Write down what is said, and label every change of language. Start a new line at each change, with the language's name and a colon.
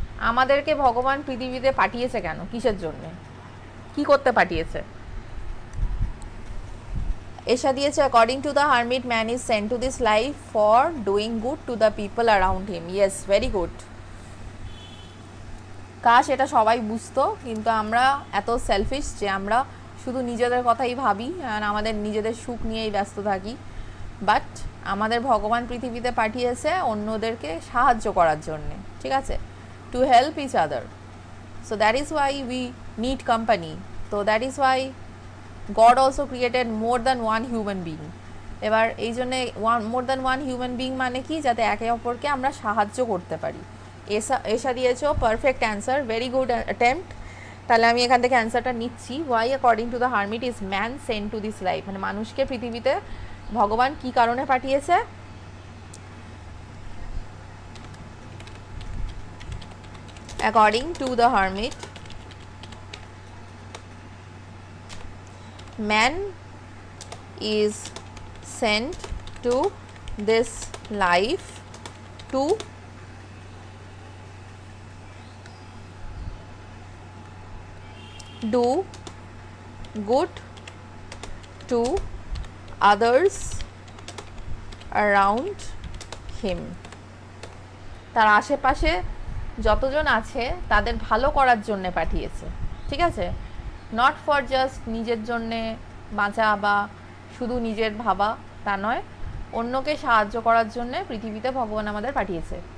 Bangla: আমাদেরকে ভগবান পৃথিবীতে পাঠিয়েছে কেন, কিসের জন্য, কি করতে পাঠিয়েছে?
English: essay
Bangla: দিয়েছে
English: according to the hermit man is sent to this life for doing good to the people around him. yes, very good.
Bangla: কাশ এটা সবাই বুঝতো, কিন্তু আমরা এত সেলফিশ যে আমরা শুধু নিজেদের কথাই ভাবি আর আমাদের নিজেদের সুখ নিয়েই ব্যস্ত থাকি। বাট আমাদের ভগবান পৃথিবীতে পাঠিয়েছে অন্যদেরকে সাহায্য করার জন্যে। ঠিক আছে,
English: To help each other. So that is why we need company. তো that is why God also created more than one human being.
Bangla: এবার এই জন্যে
English: more than one human being
Bangla: মানে কি, যাতে একে অপরকে আমরা সাহায্য করতে পারি। এসা দিয়েছো
English: Perfect answer, very good attempt.
Bangla: তাহলে আমি এখান থেকে অ্যান্সারটা নিচ্ছি।
English: why according to the hermit is man sent to this life,
Bangla: মানে মানুষকে পৃথিবীতে ভগবান কি কারণে পাঠিয়েছে?
English: according to the hermit, man is sent to this life to do good to others around him.
Bangla: তার আশেপাশে যতজন আছে তাদের ভালো করার জন্য পাঠিয়েছে, ঠিক আছে,
English: not for just
Bangla: নিজের জন্যে বাঁচা বা শুধু নিজের ভাবা তা নয়, অন্যকে সাহায্য করার জন্য পৃথিবীতে ভগবান আমাদের পাঠিয়েছে।